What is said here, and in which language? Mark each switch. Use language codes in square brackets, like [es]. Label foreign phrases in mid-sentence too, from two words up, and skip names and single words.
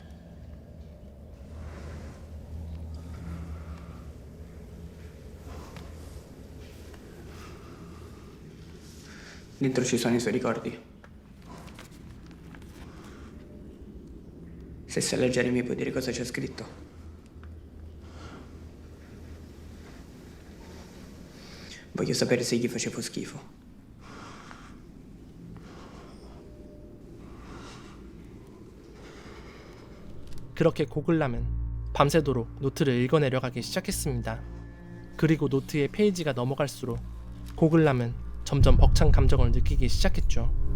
[it] Dentro ci sono i suoi ricordi. Se sai leggere mi puoi dire cosa c'è scritto. Voglio sapere se gli facevo schifo. [ko] 그렇게 고글람은 밤새도록 노트를 읽어내려가기 시작했습니다. 그리고 노트의 페이지가 넘어갈수록 고글람은 점점 벅찬 감정을 느끼기 시작했죠.